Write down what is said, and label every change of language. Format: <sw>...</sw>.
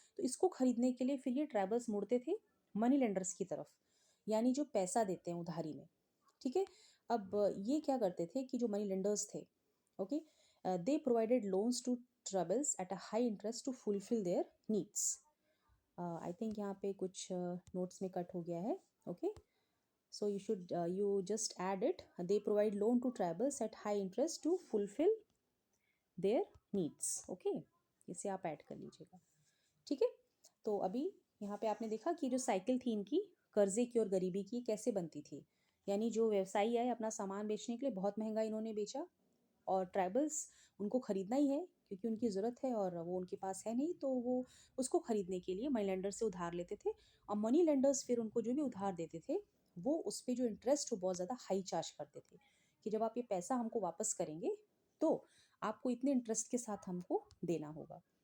<hi>तो इसको खरीदने के लिए फिर ये ट्राइबल्स मुड़ते थे मनी लेंडर्स की तरफ, यानी जो पैसा देते हैं उधारी में, ठीक है? अब ये क्या करते थे कि जो मनी लेंडर्स थे, okay?</hi> <en>They provided loans to tribals at a high interest to fulfil their needs. I think</en> <hi>यहाँ पे कुछ नोट्स में कट हो गया है, okay?</hi> <en>So you just add it. They provide loan to tribals at high interest to fulfill their needs.</en> <hi>Okay, इसे आप add कर लीजिएगा, ठीक है? तो अभी यहाँ पे आपने देखा कि जो साइकिल थी इनकी कर्जे की और गरीबी की कैसे बनती थी, यानी जो व्यवसायी आए अपना सामान बेचने के लिए बहुत महंगा इन्होंने बेचा और ट्राइबल्स उनको खरीदना ही है क्योंकि उनकी ज़रूरत है और वो उनके पास है नहीं, तो वो उसको खरीदने के लिए मनी लेंडर से उधार लेते थे और मनी लेंडर्स फिर उनको जो भी उधार देते थे, वो उस पे जो इंटरेस्ट वो बहुत ज़्यादा हाई चार्ज करते थे कि जब आप ये पैसा हमको वापस करेंगे तो आपको इतने इंटरेस्ट के साथ हमको देना होगा।</hi>